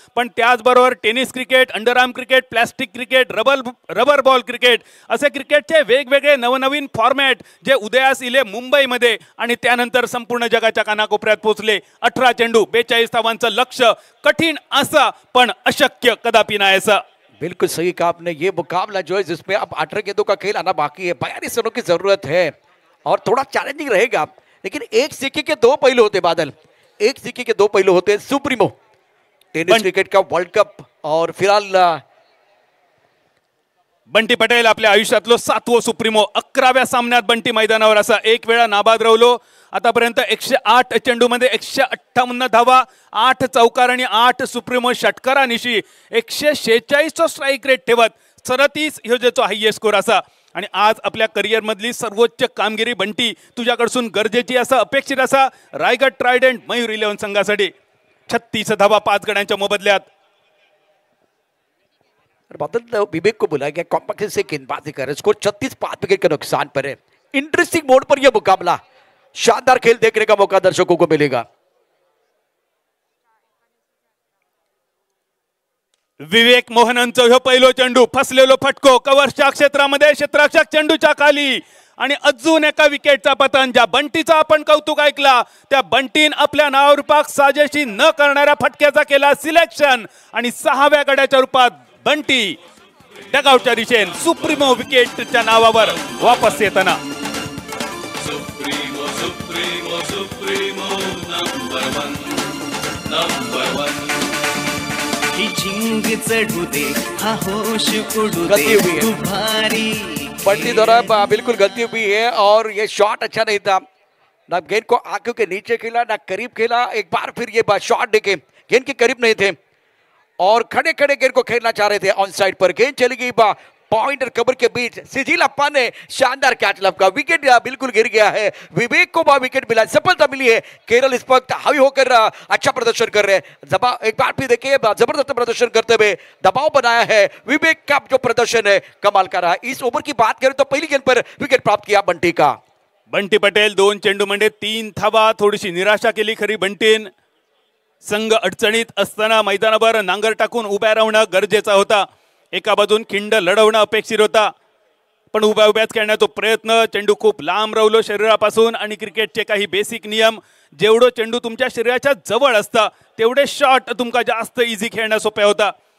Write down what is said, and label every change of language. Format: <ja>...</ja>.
<mr>पण त्याचबरोबर tennis cricket, underarm cricket, plastic cricket, rubber ball cricket असे क्रिकेटचे वेगवेगळे नवनवीन फॉर्मॅट जे उदयास इले मुंबईमध्ये आणि त्यानंतर संपूर्ण जगाच्या कानाकोपऱ्यात पोहोचले. 18 चेंडू 42 धावांचं लक्ष्य, कठीण असं पण अशक्य कदापि नाही असं.</mr> <hi>बिल्कुल सही कहा आपने। ये मुकाबला जो है जिसमें अब 18 गेंदों का खेल आना बाकी है, 42 रनों की जरूरत है और थोड़ा चैलेंजिंग रहेगा। लेकिन एक सिक्के के दो पहलू होते बादल, एक सिक्के के दो पहलू होते हैं। सुप्रीमो टेनिस क्रिकेट का वर्ल्ड कप और फिलहाल</hi> <mr>बंटी पटेल आपल्या आयुष्यातलो 7वं सुप्रीमो, 11व्या सामन्यात बंटी मैदानावर असा एक वेळा नाबाद राहिलो। आतापर्यंत 108 चेंडूमध्ये 158 धावा, 8 चौकार आणि 8 सुप्रीमो षटकारानिशी 146 स्ट्राईक रेट ठेवत 37 ह्यो जेचो हायएस्ट स्कोर असा। आणि आज आपल्या करिअर मधली सर्वोच्च कामगिरी बंटी तुझ्याकडसून गरजेची असा, अपेक्षित असा। रायगड ट्रायडेंट मयूर 11 संघासाठी 36 धावा 5 गड्यांच्या मोबदल्यात।</mr> <hi>बादल विवेक को बुलाया गया, कॉम्पैक्ट से गेंदबाजी कर रहे, स्कोर 36 5 विकेट के नुकसान पर है। इंटरेस्टिंग मोड पर यह मुकाबला, शानदार खेल देखने का मौका दर्शकों को मिलेगा।</hi> <mr>विवेक मोहनंचं ह्यो पहिलो चेंडू, फसलेलो फटको कव्हरच्या क्षेत्रामध्ये, क्षेत्ररक्षक चेंडूच्या खाली आणि अजून एका विकेटचा पतन। ज्या बंटीचा आपण कौतुक ऐकला त्या बंटीन आपल्या नावारूपाक साजेशी न करणाऱ्या फटक्याचा केला सिलेक्शन आणि 6व्या गड्याच्या रूपात बंटी डगआउटच्या दिशेने सुप्रीमो विकेटच्या नावावर वापस येताना। Supremo supremo supremo number one ही झिंग चढू दे, हा होश उडू दे, तू भारी।</mr> <hi>बंटी द्वारा बिल्कुल गलती हुई है और ये शॉट अच्छा नहीं था, ना गेंद को आंखों के नीचे खेला ना करीब खेला। एक बार फिर ये शॉट देखे गेंद के करीब नहीं थे और खड़े खड़े गेंद को खेलना चाह रहे थे ऑन साइड पर। गेंद चली गई पॉइंट और कवर के बीच, सिजिल अप्पा ने शानदार कैच लपका, विकेट बिल्कुल गिर गया है। विवेक को विकेट मिला, सफलता मिली है। केरल इस वक्त हावी होकर अच्छा प्रदर्शन कर रहे हैं। एक बार फिर देखिए जबरदस्त प्रदर्शन करते हुए दबाव बनाया है। विवेक का जो प्रदर्शन है कमाल का रहा। इस ओवर की बात करें तो पहली गेंद पर विकेट प्राप्त किया बंटी का।</hi> <mr>बंटी पटेल 2 चेंडूमध्ये 3 धावा, थोडीशी निराशा केली खरी बंटीन। संघ अडचणीत असताना मैदानावर नांगर टाकून उभ्या राहणं गरजेचा होता। एका बाजून खिंड लढवणं अपेक्षित होता, पण उभ्या उभ्याच खेळण्याचा प्रयत्न, चेंडू खूप लांब राहिलो शरीरापासून आणि क्रिकेटचे काही बेसिक नियम, जेवढो चेंडू तुमच्या शरीराच्या जवळ असता तेवढे शॉट तुमका जास्त इझी खेळणं सोपे होता।</mr>